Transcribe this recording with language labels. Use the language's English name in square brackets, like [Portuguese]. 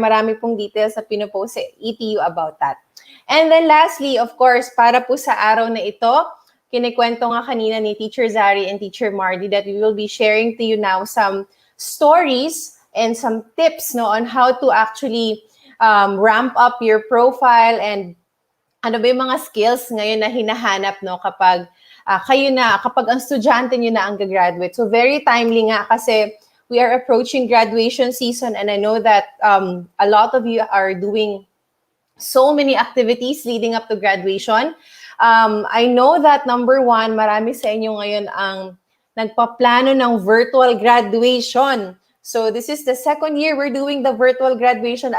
[Filipino] Marami pong details na pinopost sa ETU [English] about that. And then lastly, of course, [Filipino] para po sa araw na ito, kinikwento nga kanina ni Teacher Zari and Teacher Mardy [English] that we will be sharing to you now some stories and some tips [Filipino] no, [English] on how to actually ramp up your profile and [Filipino] ano ba yung mga skills ngayon na hinahanap no, kapag kapag ang estudyante nyo na ang gagraduate. [English] So very timely nga kasi we are approaching graduation season and I know that a lot of you are doing so many activities leading up to graduation. I know that number one, [Filipino] marami sa inyo ngayon ang nagpaplano ng virtual graduation. [English] So this is the second year we're doing the virtual graduation.